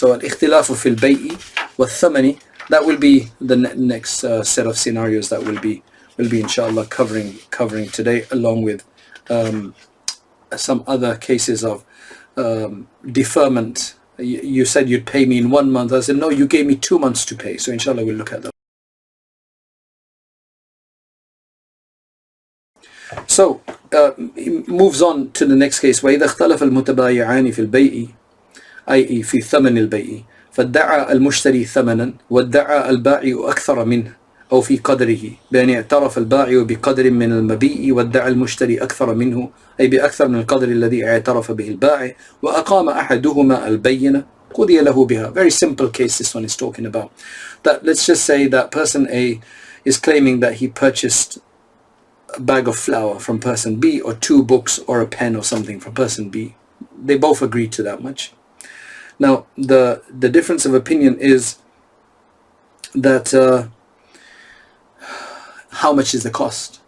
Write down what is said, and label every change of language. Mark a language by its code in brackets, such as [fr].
[en] So al-ikhtilafu fil bay'i wa thamani, that will be the next set of scenarios that will be inshallah covering today, along with some other cases of deferment. You said you'd pay me in 1 month. I said, no, you gave me 2 months to pay. So inshallah we'll look at that. So it moves on to the next case. [ar] وإذا اختلف المتبايعان في البيع أي في ثمن البيع فادعى المشتري ثمنا وادعى البائع أكثر منه أو في قدره بأن اعترف البائع بقدر من المبيع وادعى المشتري أكثر منه أي بأكثر من القدر الذي اعترف به البائع وأقام أحدهما البينة قضي له بها. [en] Very simple case this one is talking about. That let's just say that person A is claiming that he purchased a bag of flour from person B, or 2 books or a pen or something from person B. They both agreed to that much. Now the difference of opinion is that how much is the cost.